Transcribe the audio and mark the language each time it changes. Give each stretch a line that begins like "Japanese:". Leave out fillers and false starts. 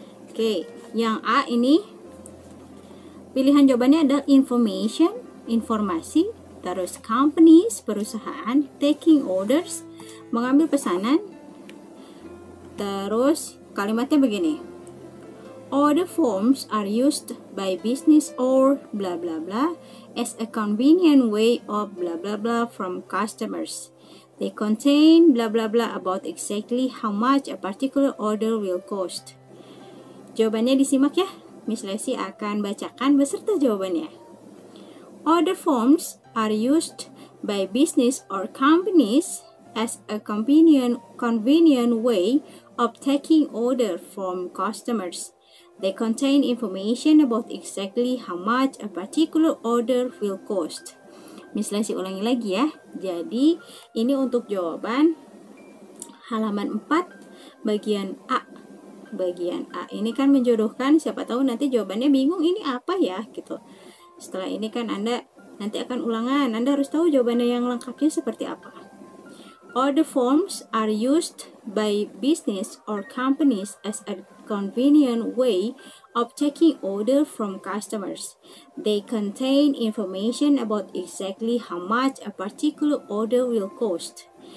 Indonesian: Oke, yang A ini pilihan jawabannya adalah information, informasi, terus companies, perusahaan, taking orders, mengambil pesanan. Terus kalimatnya begini.
English: Order forms are used by business or blah blah blah as a convenient way of blah blah blah from customers. They contain blah blah blah about exactly how much a particular order will cost.
Indonesian: Jawabannya disimak ya. Miss Lesi akan bacakan beserta jawabannya.
English: Order forms are used by business or companies as a convenient way of taking order from customers. They contain information about exactly how much a particular order will cost.
Indonesian: Miss Lesi ulangi lagi ya. Jadi ini untuk jawaban halaman 4 bagian A. Bagian A ini kan menjodohkan, siapa tahu nanti jawabannya bingung ini apa ya gitu. Setelah ini kan Anda nanti akan ulangan, Anda harus tahu jawabannya yang lengkapnya seperti apa.
English: Order forms are used by business or companies as a convenient way of taking order from customers. They contain information about exactly how much a particular order will cost.